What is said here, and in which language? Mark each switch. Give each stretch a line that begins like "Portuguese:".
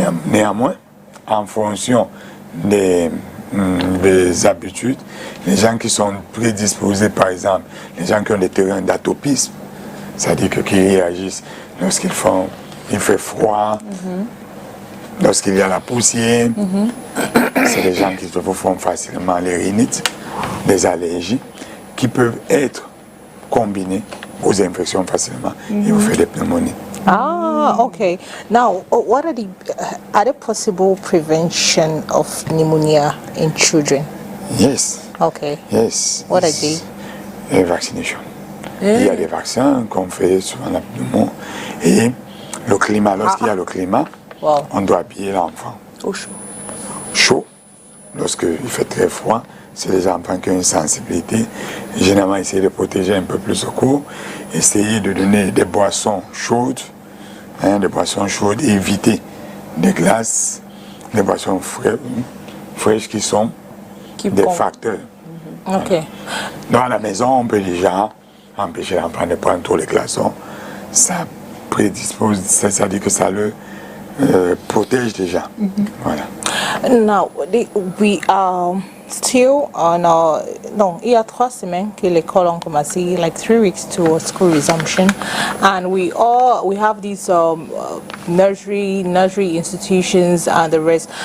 French: Néanmoins, en fonction des habitudes, les gens qui sont prédisposés, par exemple, les gens qui ont des terrains d'atopisme, c'est-à-dire qui réagissent lorsqu'il fait froid, lorsqu'il y a la poussière, c'est des gens qui se font facilement les rhinites, des allergies, qui peuvent être combinées aux infections facilement et vous faites des pneumonies.
English: Ah, okay. Now, what are the possible prevention of pneumonia in children? Yes. Okay. Yes. What are they? Vaccination.
French: Il y a des vaccins qu'on fait souvent la pneumonie et le climat. Lorsqu'il y a le climat, on doit habiller l'enfant. Au chaud. Chaud. Lorsqu'il fait très froid, c'est les enfants qui ont une sensibilité. Généralement, essayer de protéger un peu plus au cours. Essayer de donner des boissons chaudes. Des boissons chaudes. Éviter des glaces, des boissons fraîches qui sont des facteurs. Ok. Dans la maison, on peut déjà empêcher l'enfant de prendre tous les glaçons. Ça prédispose, c'est-à-dire que ça le protège déjà. Voilà.
English: Now, we are still on
French: il y a 3 semaines que l'école a commencé,
English: like 3 weeks to school resumption, and we have these nursery institutions and the rest.